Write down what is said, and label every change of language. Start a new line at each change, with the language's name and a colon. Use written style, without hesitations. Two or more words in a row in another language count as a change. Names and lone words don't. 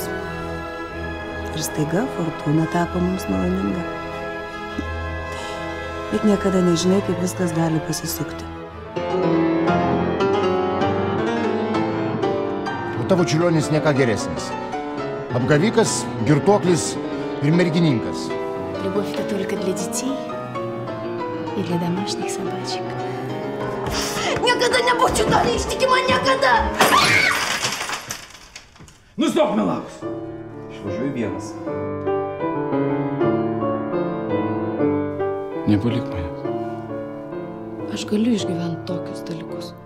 Lithuanian: Ir staiga fortūna tapo mums maloninga. Bet niekada nežinai, kaip viskas gali pasisukti. O tavo Čiurlionis ne ką geresnis. Apgavikas, girtuoklis ir mergininkas.
Russian: Любовь это только для детей и для домашних собачек.
Lithuanian: Niekada nebūčiau to neištikima, niekada! Nustok, Milaus! Išvažiuoju vienas. Nepalik manęs. Aš galiu išgyventi tokius dalykus.